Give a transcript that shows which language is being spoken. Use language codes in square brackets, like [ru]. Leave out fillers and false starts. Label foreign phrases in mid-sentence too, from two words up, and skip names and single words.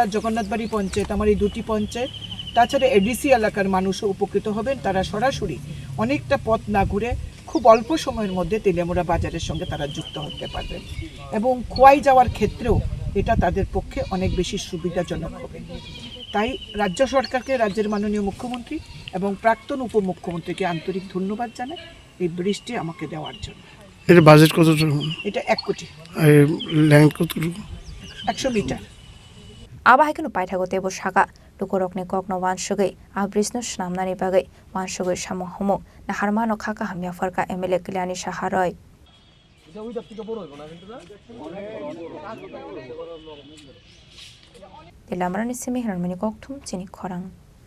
[bn] জগন্নাথবাড়ি পঞ্চায়েত আমার এই দুটি পঞ্চায়েত তাছাড়া এডিসি এলাকার মানুষও উপকৃত হবেন তারা সরাসরি অনেকটা পথ না ঘুরে খুব অল্প সময়ের মধ্যে তেলিয়ামুরা বাজারের সঙ্গে তারা যুক্ত হতে পারবেন এবং খোয়াই যাওয়ার ক্ষেত্রেও এটা তাদের পক্ষে অনেক বেশি সুবিধাজনক হবে তাই রাজ্য সরকারকে রাজ্যের মাননীয় মুখ্যমন্ত্রী এবং প্রাক্তন উপমুখ্যমন্ত্রীকে আন্তরিক ধন্যবাদ জানাই এই ব্রিজটি আমাকে দেওয়ার জন্য এটা বাজেট কতটুকু এটা 1 কোটি আর ল্যান্ড কতটুকু 100 মিটার [trp] Abahikano Paitago Tebo Shaka Lukorokni Kokno Wanshugi Abrisno Swnamnani Bagay Wanshugi Shamo Homo Naharmano Kaka Hamya Farka MLA Kalyani Saha Teliamura ni Simi Harmoni Koktum Chini Khorang